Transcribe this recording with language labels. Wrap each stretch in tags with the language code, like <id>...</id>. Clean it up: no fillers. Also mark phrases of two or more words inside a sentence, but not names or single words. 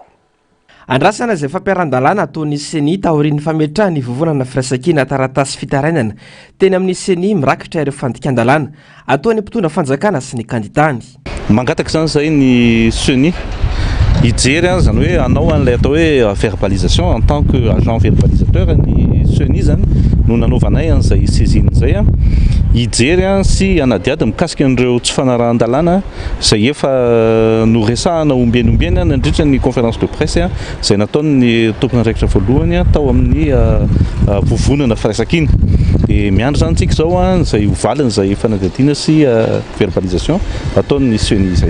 <mg>andrasana izay fampiaran-dalàna ataon'ny seni taorian'ny fametrahany ny vovonana firaisankina taratasy fitarainana teny amin'ny seni mirakitra ireo fandikan-dalàna ataon'ny mpitondra fanjakana sy ny kandidany mangataka zany zay ny seni hijery zany hoe anao an'ilay atao hoe verbalisation</mg> <fr>en tant que agent verbalisateur</fr> <mg>ny seni zany no nanovanay an'izay saisine zay hijery sy anadiady mikasika an'ireo tsy fanarahan-dalàna zay efa noresahana ombieny nandritra ny</mg> <fr>conférence de presse</fr> <mg>zay nataony tompona andraikitra voalohany tao amin'ny vovonana firaisankina dia miandro zany tsika zao zay hovaliny zay fanadiadiana sy verbalisation ataon'ny seni zay</mg>